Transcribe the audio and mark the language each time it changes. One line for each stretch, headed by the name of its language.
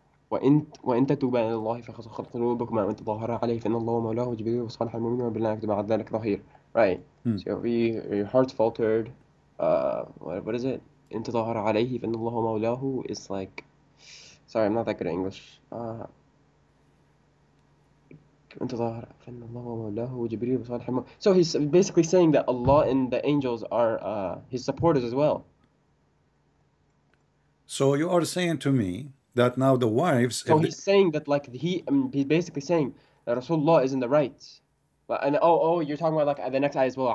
Arabic: وإن تتوبا إلى الله فقد خلت قلوبكما وإن تظاهرا عليه فإن الله مولاه وجبريل وصالح المؤمنين وبالله بعد ذلك ظهير.
English: Right. So your heart's faltered. What is it?
Arabic: إن تظاهر عليه فإن الله مولاه
English: is like. Sorry, I'm not that good at English.
Arabic: إن تظاهر فإن الله مولاه وجبريل وصالح المؤمنين.
English: So he's basically saying that Allah and the angels are his supporters as well. So you are saying to me that now the wives. So he's saying that like he's basically saying that Rasulullah is in the right. And you're talking about like the next ayah as well.